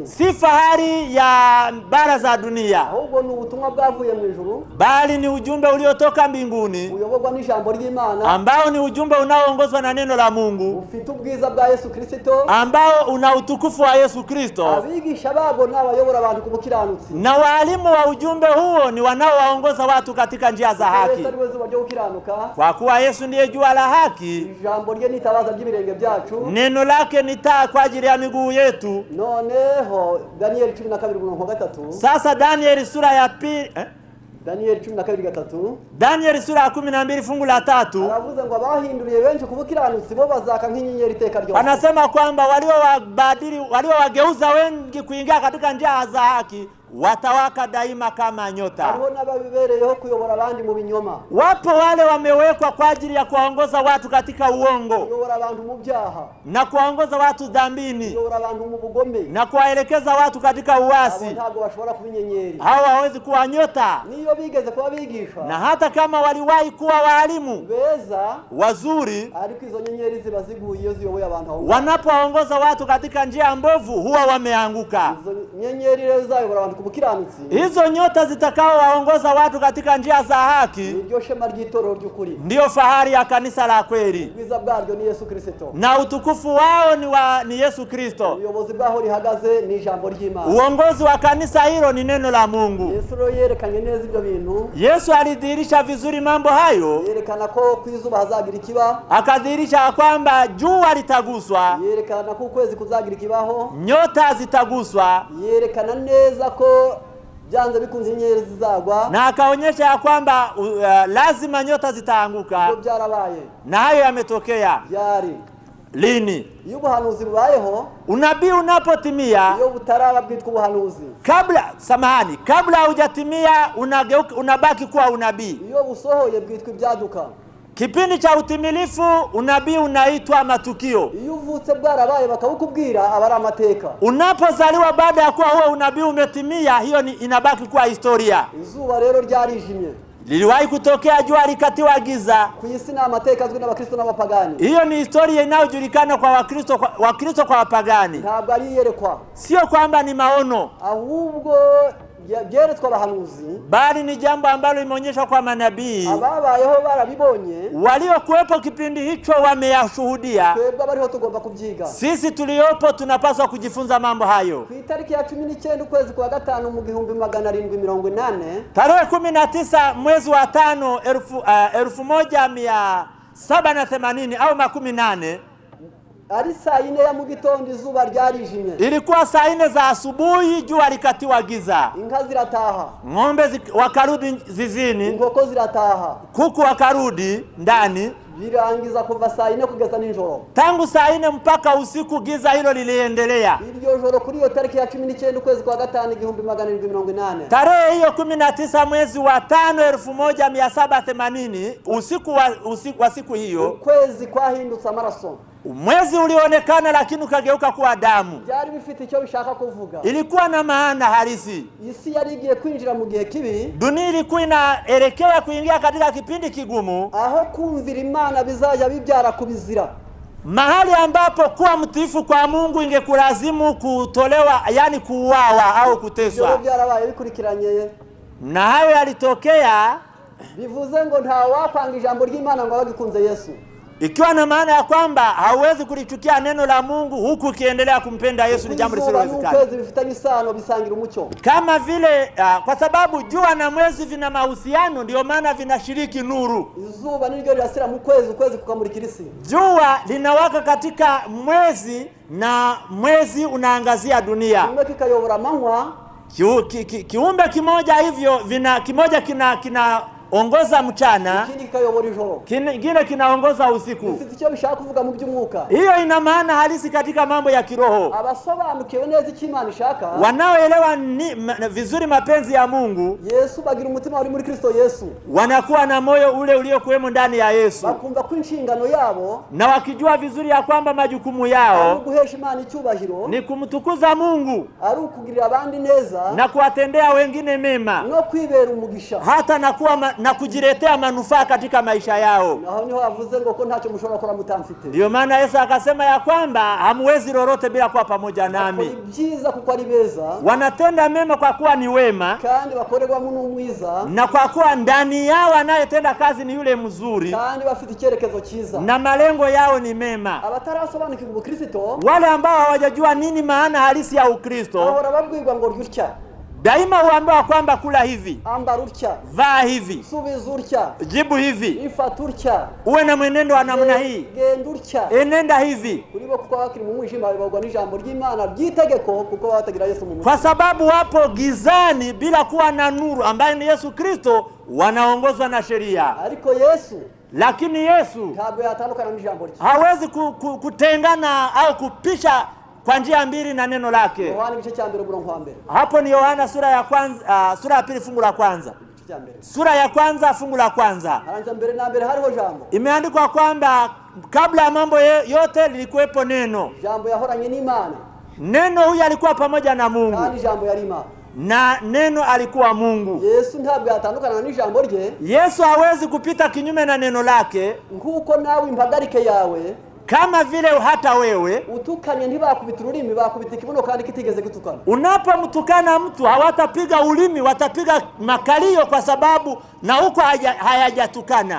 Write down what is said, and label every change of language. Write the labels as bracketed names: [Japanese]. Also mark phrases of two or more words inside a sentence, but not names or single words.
[Swahili] Si fahari ya bara za dunia. [Kinyarwanda] Ahubwo ni ubutumwa bwavuye mu ijuru. [Swahili] Bali ni ujumbe uliotoka mbinguni. [Kinyarwanda] Uyoborwa n'ijambo ry'Imana. [Swahili] Ambao ni ujumbe unaoongozwa na neno la Mungu. [Kinyarwanda] Ufite ubwiza bwa Yesu Kristo. [Swahili] Ambao una utukufu wa Yesu Kristo. [Kinyarwanda] Abigisha babo n'abayobora abantu ku bukiranutsi. [Swahili] Na walimu wa ujumbe huo ni wanaowaongoza watu katika njia za haki. Kwa kuwa Yesu ndiye jua la haki. [Kinyarwanda] Ijambo rye ni tabaza ry'ibirenge byacu. [Swahili] Neno lake ni taa kwa ajili ya miguu yetu. [Kinyarwanda] Noneho Daniel 12:3. [Swahili] Sasa Daniel sura ya pili Daniel 12:3. Daniel sura ya 12 fungu la 3. [Kinyarwanda] Aravuze ngo abahinduriye benshi kubukiranutsi bo bazaka nk'inyenyeri iteka ryose. [Swahili] Anasema kwamba waliowageuza wengi kuingia katika njia za haki watawaka daima kama nyota. [Kinyarwanda] Hariho n'ababibereyeho kuyobora abandi mu binyoma. [Swahili] Wapo wale wamewekwa kwa ajili ya kuwaongoza watu katika uongo. [Kinyarwanda] Kuyobora abantu mu byaha. [Swahili] Na kuwaongoza watu dhambini. [Kinyarwanda] Kuyobora abantu mu bugome. [Swahili] Na kuwaelekeza watu katika uasi. [Kinyarwanda] Ntabwo bashobora kubinyenyeri. [Swahili] Hawa hawezi kuwa nyota. [Kinyarwanda] Niyo bigeze kuba bigisha. [Swahili] Na hata kama waliwahi kuwa walimu [Kinyarwanda] beza [Swahili] wazuri, [Kinyarwanda] ariko izo nyenyeri ziba ziguye iyo ziyoboye abantu aho. [Swahili] Wanapoongoza watu katika njia mbovu huwa wameanguka. [Kinyarwanda] Izo nyenyeri rero zayobora abantu kubukiranutsi. [Swahili] Hizo nyota zitakao waongoza watu katika njia za haki. [Kinyarwanda] Niryo shema ry'itorero ry'ukuri. [Swahili] Ndio fahari ya kanisa la kweli. [Kinyarwanda] Ubwiza bwaryo ni Yesu Kristo. [Swahili] Na utukufu wao ni Yesu Kristo. [Kinyarwanda] Uyobozi bwaho rihagaze ni ijambo ry'Imana. [Swahili] Uongozi wa kanisa hilo ni neno la Mungu. [Kinyarwanda] Yesu yerekanye neza ibyo bintu. [Swahili] Yesu alidhihirisha vizuri mambo hayo. [Kinyarwanda] Yerekana ko kwizuba hazagira ikiba. [Swahili] Akadhihirisha kwamba jua litaguswa. [Kinyarwanda] Yerekana ko ukwezi kuzagira ikibaho. [Swahili] Nyota zitaguswa. [Kinyarwanda] Yerekana neza ko byanze bikunze inyenyeri zizagwa. [Swahili] Na akaonyesha ya kwamba lazima nyota zitaanguka. [Kinyarwanda] Ndio byarabaye. [Swahili] Na hayo yametokea. [Kinyarwanda] Byari. [Swahili] Lini? [Kinyarwanda] Iyo ubuhanuzi bubayeho, [Swahili] unabii unapotimia, [Kinyarwanda] iyo butaraba bwitwa ubuhanuzi. [Swahili] Kabla hujatimia unabaki kuwa unabii. [Kinyarwanda] Iyo busohoye bwitwa ibyaduka. [Swahili] Kipindi cha utimilifu unabii unaitwa matukio. [Kinyarwanda] Iyo uvutse bwarabaye bakabukubwira abari amateka. [Swahili] Unapozaliwa baada ya kuwa huo unabii umetimia, hiyo inabaki kuwa historia. [Kinyarwanda] Izuba rero ryarijimye. [Swahili] Liliwahi kutokea jua likatiwa giza. [Kinyarwanda] ku isi ni amateka azwi n'abakristo n'abapagani. [Swahili] Hiyo ni historia inayojulikana kwa Wakristo kwa wapagani. [Kinyarwanda] Ntabwo ari yerekwa. [Swahili] Sio kwamba ni maono, [Kinyarwanda] ahubwo byeretswa abahanuzi, [Swahili] bali ni jambo ambalo limeonyeshwa kwa manabii. [Kinyarwanda] Ababayeho barabibonye, [Swahili] waliokuwepo kipindi hicho wameyashuhudia. [Kinyarwanda] Twebwe bariho tugomba kubyiga. [Swahili] Sisi tuliopo tunapaswa kujifunza mambo hayo. [Kinyarwanda] Ku itariki ya 19 ukwezi kwa 5 mu 1780, [Swahili] tarehe 19 mwezi wa 5 1780 au 18, [Kinyarwanda] ari saa 4 ya mu gitondo izuba ryarijimye. [Swahili] Ilikuwa saa 4 za asubuhi, jua likatiwa giza. [Kinyarwanda] Inka zirataha, [Swahili] ng'ombe wakarudi zizini, [Kinyarwanda] inkoko zirataha, [Swahili] kuku wakarudi ndani. [Kinyarwanda] Birangiza kuva saa 4 kugeza nijoro. [Swahili] Tangu saa 4 mpaka usiku giza hilo liliendelea. [Kinyarwanda] Iryo joro kuri iyo tariki ya 19 ukwezi kwa 5 1780, [Swahili] tarehe hiyo 19 mwezi wa 5 1780, usiku wa siku hiyo, [Kinyarwanda] ukwezi kwahindutse amaraso. [Swahili] Mwezi ulionekana lakini ukageuka kuwa damu. [Kinyarwanda] Byari bifite icyo bishaka kuvuga. [Swahili] Ilikuwa na maana halisi. [Kinyarwanda] Isi yari igiye kwinjira mu gihe kibi. [Swahili] Dunia ilikuwa inaelekea kuingia katika kipindi kigumu, [Kinyarwanda] aho kumvira Imana bizaja bibyara kubizira. [Swahili] Mahali ambapo kuwa mtiifu kwa Mungu ingekulazimu kutolewa, yani kuuawa au kuteswa. [Kinyarwanda] Ibyo byarabaye bikurikiranye. [Swahili] Na hayo yalitokea. [Kinyarwanda] Bivuze ngo nta wakwanga ijambo ry'Imana ngo abagikunze Yesu. [Swahili] Ikiwa na maana ya kwamba hauwezi kulichukia neno la Mungu huku ukiendelea kumpenda Yesu, ni jambo lisilowezekana. [Kinyarwanda] Bifitanye isano, bisangira umucyo. [Swahili] Kama vile kwa sababu jua na mwezi vina mahusiano, ndio maana vinashiriki nuru. [Kinyarwanda] Izuba niryo rirasira mu kwezi, ukwezi kukamurikira isi. [Swahili] Jua linawaka katika mwezi na mwezi unaangazia dunia. [Kinyarwanda] Kimwe kikayobora amanywa. [Swahili] Kiumbe kimoja hivyo kimoja kinaongoza mchana, [Kinyarwanda] ikindi kikayobora ijoro, [Swahili] kingine kinaongoza usiku. [Kinyarwanda] Bifite icyo bishaka kuvuga mu by'umwuka. [Swahili] Hiyo ina maana halisi katika mambo ya kiroho. [Kinyarwanda] Abasobanukiwe neza icyo Imana ishaka, [Swahili] wanaoelewa vizuri mapenzi ya Mungu, [Kinyarwanda] Yesu bagira umutima uri muri Kristo Yesu, [Swahili] wanakuwa na moyo ule uliokuwemo ndani ya Yesu, [Kinyarwanda] bakumva ko inshingano yabo, [Swahili] na wakijua vizuri ya kwamba majukumu yao [Kinyarwanda] ari guhesha Imana icyubahiro, [Swahili] ni kumtukuza Mungu, [Kinyarwanda] ari ukugirira abandi neza, [Swahili] na kuwatendea wengine mema, [Kinyarwanda] no kwibera umugisha, [Swahili] hata na kujiletea manufaa katika maisha yao. [Kinyarwanda] Aho niho avuze ngo ko ntacyo mushobora gukora mutamfite. [Swahili] Ndio maana Yesu akasema ya kwamba hamwezi lolote bila kuwa pamoja nami. [Kinyarwanda] Ni byiza kuko ari beza, [Swahili] wanatenda mema kwa kuwa ni wema, [Kinyarwanda] kandi bakorerwa mu n'umwiza, [Swahili] na kwa kuwa ndani yao anayetenda kazi ni yule mzuri, [Kinyarwanda] kandi bafite icyerekezo cyiza, [Swahili] na malengo yao ni mema. [Kinyarwanda] Abatarasobanukirwa ubukristo, [Swahili] wale ambao hawajajua nini maana halisi ya Ukristo, [Kinyarwanda] ahora babwirwa ngo ryutya, [Swahili] daima huambiwa kwamba kula hivi, [Kinyarwanda] ambara utya, [Swahili] vaa hivi, [Kinyarwanda] subiza utya, [Swahili] jibu hivi, [Kinyarwanda] ifata utya, [Swahili] uwe na mwenendo wa namna hii, [Kinyarwanda] genda utya, [Swahili] enenda hivi. [Kinyarwanda] Kuribo kuko bakiri mu mwijima bibagwa n'ijambo ry'Imana ryitegeko, kuko batagira Yesu mu [Swahili] kwa sababu wapo gizani bila kuwa na nuru ambaye ni Yesu Kristo, wanaongozwa na sheria. [Kinyarwanda] Ariko Yesu, [Swahili] lakini Yesu [Kinyarwanda] ntabwo yatandukana n'ijambo rye, [Swahili] hawezi kutengana au kupisha kwa njia mbili na neno lake. [Kinyarwanda] Yohana igice cya 1 umurongo wa 1. [Swahili] Hapo ni Yohana sura ya kwanza, sura ya 2 fungu la kwanza. Sura ya kwanza fungu la kwanza. [Kinyarwanda] Haranza mbere na mbere hariho jambo. [Swahili] Imeandikwa kwamba kabla ya mambo yote lilikuwepo neno. [Kinyarwanda] Jambo yahoranye n'Imana. [Swahili] Neno huyu alikuwa pamoja na Mungu. [Kinyarwanda] Kandi jambo yari Imana. [Swahili] Na neno alikuwa Mungu. [Kinyarwanda] Yesu ntabwo yatandukana n'ijambo rye. [Swahili] Yesu hawezi kupita kinyume na neno lake. [Kinyarwanda] Nkuko nawe impagarike yawe, [Swahili] kama vile hata wewe [Kinyarwanda] utukanye ntibakubita ururimi, bakubita ikibuno kandi kitigeze gutukana. [Swahili] Unapomtukana mtu hawatapiga ulimi, watapiga makalio, kwa sababu na huko hayajatukana.